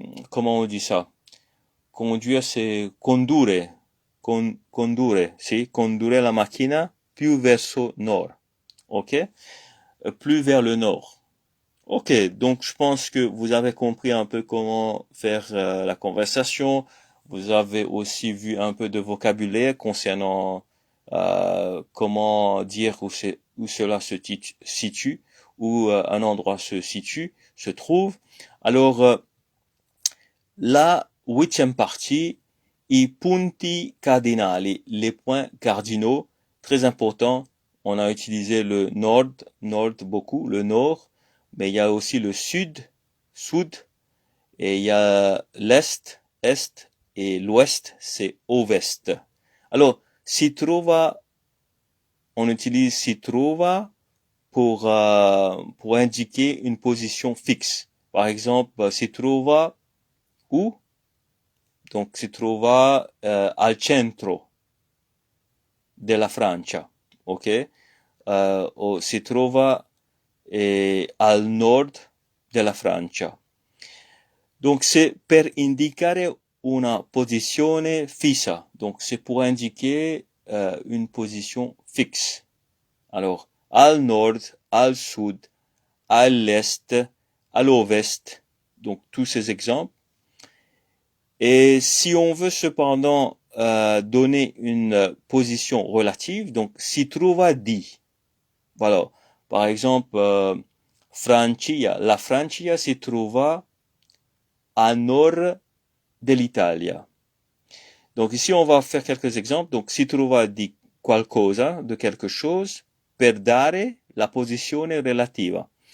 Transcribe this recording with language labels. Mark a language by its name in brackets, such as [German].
[French] Comment on dit ça? Conduire, c'est condurre. [Italian] Condurre, si, condurre la macchina più verso nord. [French] Ok? Plus vers le nord. Ok, donc je pense que vous avez compris un peu comment faire la conversation. Vous avez aussi vu un peu de vocabulaire concernant comment dire où cela se situe, où un endroit se trouve. Alors, la huitième partie, [Italian] i punti cardinali, [French] les points cardinaux, très important. On a utilisé le nord beaucoup, le nord, mais il y a aussi le sud, et il y a l'est, est, et l'ouest, c'est ovest. Alors, si trova, on utilise si trova pour indiquer une position fixe. Par exemple, si trova où? [Italian] Donc, si trova al centro della Francia, ok? O si trova al nord della Francia. Donc, c'est per indicare una posizione fissa. [French] Donc, c'est pour indiquer une position fixe. Alors, al nord, al sud, à l'est, à l'ouest. Donc, tous ces exemples. Et si on veut cependant donner une position relative, donc [Italian] si trova di. [French] Voilà. Par exemple, [Italian] Francia. La Francia si trova à nord de l'Italia. [French] Donc ici, on va faire quelques exemples. [Italian] Donc, si trova di qualcosa, [French] de quelque chose, [Italian] per dare la posizione relativa.